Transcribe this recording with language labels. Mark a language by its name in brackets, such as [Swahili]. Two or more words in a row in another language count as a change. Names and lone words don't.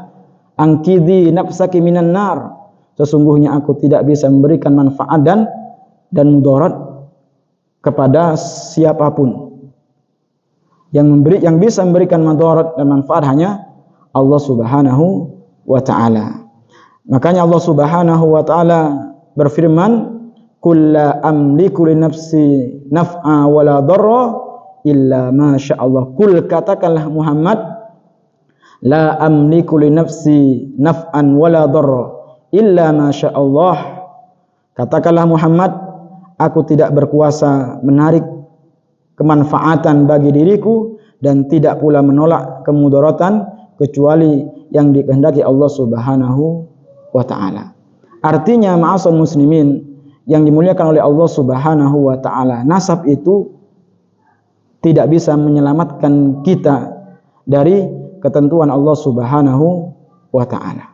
[Arabic] أنقذي نفسك من النار. [Indonesian] Sesungguhnya aku tidak bisa memberikan manfaat dan mudarat kepada siapapun. Yang bisa memberikan mudarat dan manfaat hanya Allah [Arabic] سبحانه وتعالى. [Indonesian] Makanya Allah [Arabic] سبحانه وتعالى [Indonesian] berfirman, [Arabic] "قل لا أملك لنفسي نفعا ولا ضرا إلا ما شاء الله." قل, [Indonesian] katakanlah Muhammad, [Arabic] لا أملك لنفسي نفعا ولا ضرا إلا ما شاء الله. [Indonesian] Katakanlah Muhammad, aku tidak berkuasa menarik kemanfaatan bagi diriku dan tidak pula menolak kemudaratan kecuali yang dikehendaki Allah [Arabic] سبحانه وتعالى. [Indonesian] Artinya, [Arabic] معاشر المسلمين [Indonesian] yang dimuliakan oleh Allah [Arabic] سبحانه وتعالى, [Indonesian] nasab itu tidak bisa menyelamatkan kita dari ketentuan Allah [Arabic] سبحانه وتعالى.